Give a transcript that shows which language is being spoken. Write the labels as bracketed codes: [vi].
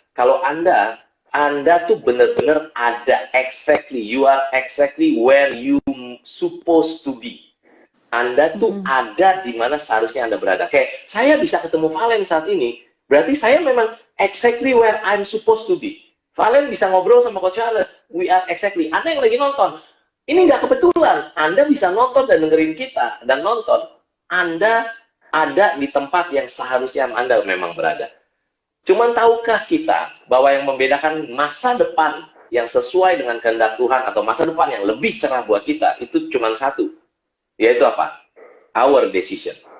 [id] Kalau Anda tuh benar-benar ada [en] you are exactly where you supposed to be. [id] Anda tuh ada di mana seharusnya Anda berada. Kayak saya bisa ketemu Valen saat ini, berarti saya memang [en] exactly where I'm supposed to be. [id] Valen bisa ngobrol sama Coach Yohanes, [en] we are exactly. [id] Anda yang lagi nonton, ini nggak kebetulan. Anda bisa nonton dan dengerin kita dan nonton. Anda ada di tempat yang seharusnya Anda memang berada. Cuman tahukah kita bahwa yang membedakan masa depan yang sesuai dengan kehendak Tuhan atau masa depan yang lebih cerah buat kita itu cuma satu, yaitu apa? [en] our decision.